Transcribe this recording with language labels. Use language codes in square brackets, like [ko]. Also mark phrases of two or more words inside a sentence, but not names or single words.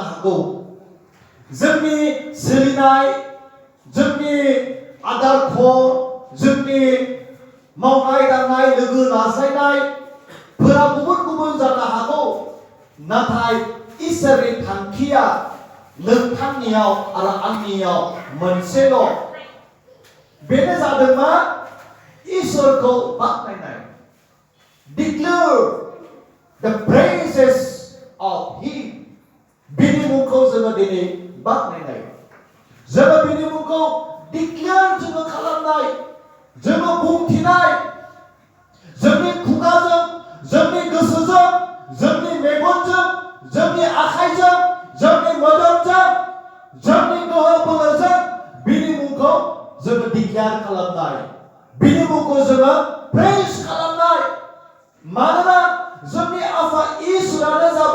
[brx] हागौ जोंनि सोलिनाय जोंनि आदर्श जोंनि मावनाय दांनाय लोगो लाज्लायनायफोरा गुबुन गुबुन जानो हागौ नाथाय इसोरनि थांखिया नोंथांनियाव आरो आंनियाव मोनसेल' बेनो जादों मा इसोरखौ बाख्नायनाय [en] declare the praises of [brx] him बिनि मुंखौ जोङो दिनै बाख्नायनाय जोङो बिनि मुंखौ declare जोङो खालामनाय जोङो बुंथिनाय जोंनि खुगाजों जोंनि गोसोजों जोंनि मेगनजों जोंनि आखाइजों जोंनि मोदोमजों जोंनि गोहो बोलोजों बिनि मुंखौ जोङो डिक्लेयार खालामनाय बिनि मुंखौ जोङो प्रेज खालामनाय मानोना जोंनि आफा इसोरानो